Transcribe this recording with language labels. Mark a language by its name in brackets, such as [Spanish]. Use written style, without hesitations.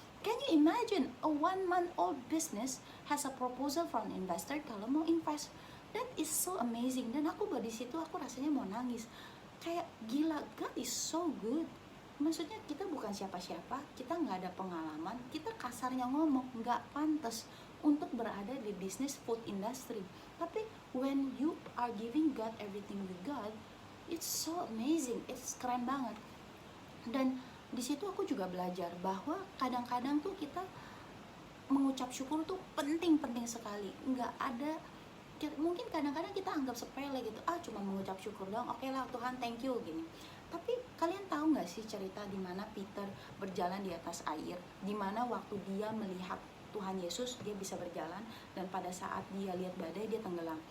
[English] Can you imagine a 1-month-old business has a proposal from an investor [Indonesian] kalau mau [English] invest? That is so amazing. [Indonesian] Dan aku di situ aku rasanya mau nangis. Kayak gila, [English] God is so good. [Indonesian] Maksudnya kita bukan siapa-siapa, kita nggak ada pengalaman, kita kasarnya ngomong nggak pantas untuk berada di bisnis food industry. [English] Tapi when you are giving God everything with God, it's so amazing, it's [Indonesian] keren banget. Dan di situ aku juga belajar bahwa kadang-kadang tuh kita mengucap syukur tuh penting sekali. Nggak ada, mungkin kadang-kadang kita anggap sepele gitu, cuma mengucap syukur doang, oke lah Tuhan thank you gini. Tapi kalian tahu nggak sih cerita di mana Peter berjalan di atas air, di mana waktu dia melihat Tuhan Yesus dia bisa berjalan, dan pada saat dia lihat badai dia tenggelam.